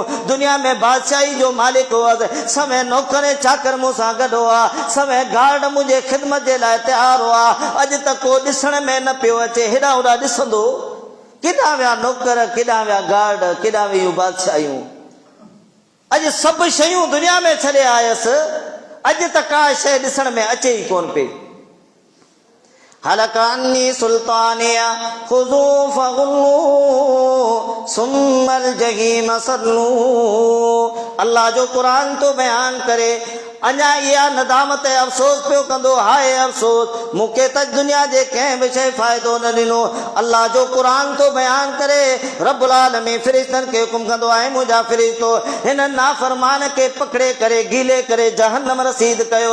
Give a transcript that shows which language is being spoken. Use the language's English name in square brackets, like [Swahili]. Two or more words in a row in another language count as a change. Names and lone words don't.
[Sindhi] दुनिया में बादशाही जो मालिक हुअसि, समय नौकर चाकर मूं सां गॾु हुआ, समय गार्ड मुंहिंजे ख़िदमत जे लाइ तयारु हुआ। अॼु त को ॾिसण में न पियो अचे, हेॾा होॾा ॾिसंदो। केॾां विया नौकर, केॾां विया गार्ड, केॾां वियूं बादशाहियूं। अॼु सभु शयूं दुनिया में छॾे आयसि, अॼु त का शइ ॾिसण में अचे ई कोन पई। [Arabic] هلك عني سلطانيه خذوه فغلوه ثم الجحيم صلوه. [Sindhi] अल्लाह जो क़ुरान तो बयान करे अञा इहा नदामत अफ़सोस पियो कंदो। हाय अफ़सोस मूंखे त दुनिया जे कंहिं बि शइ फ़ाइदो न ॾिनो। अल्लाह जो क़ुरान तो बयान करे [Arabic] رب العالمين [Sindhi] फ़रिश्तनि खे हुकुम कंदो आहे, मुंहिंजा फ़रिश्तो हिन नाफ़रमान खे पकड़े करे गीले करे जहन्नम रसीद कयो।